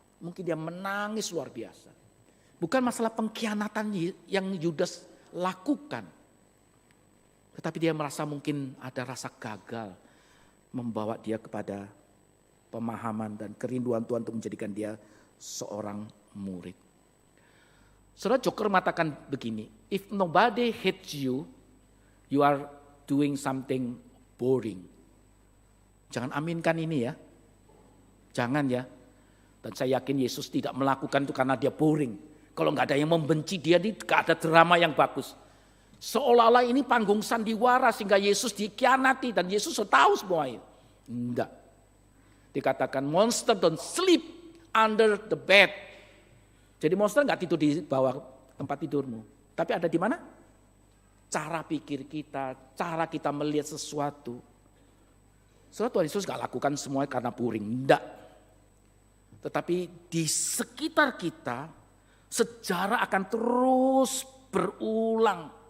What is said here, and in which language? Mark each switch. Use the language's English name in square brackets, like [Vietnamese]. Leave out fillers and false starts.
[Indonesian] Mungkin dia menangis luar biasa. Bukan masalah pengkhianatan yang Yudas lakukan. Tetapi dia merasa mungkin ada rasa gagal. Membawa dia kepada pemahaman dan kerinduan Tuhan untuk menjadikan dia seorang murid. Saudara Joker mengatakan begini, [English] if nobody hates you, you are doing something boring. [Indonesian] Jangan aminkan ini ya. Jangan ya. Dan saya yakin Yesus tidak melakukan itu karena dia boring. Kalau nggak ada yang membenci dia, nggak ada drama yang bagus. Seolah-olah ini panggung sandiwara sehingga Yesus dikhianati dan Yesus sudah tahu semua itu. Enggak. Dikatakan [English] monster don't sleep under the bed. [Indonesian] Jadi monster enggak tidur di bawah tempat tidurmu. Tapi ada di mana? cara pikir kita, cara kita melihat sesuatu. Saudara, Tuhan Yesus gak lakukan semuanya karena puring, enggak. Tetapi di sekitar kita, sejarah akan terus berulang.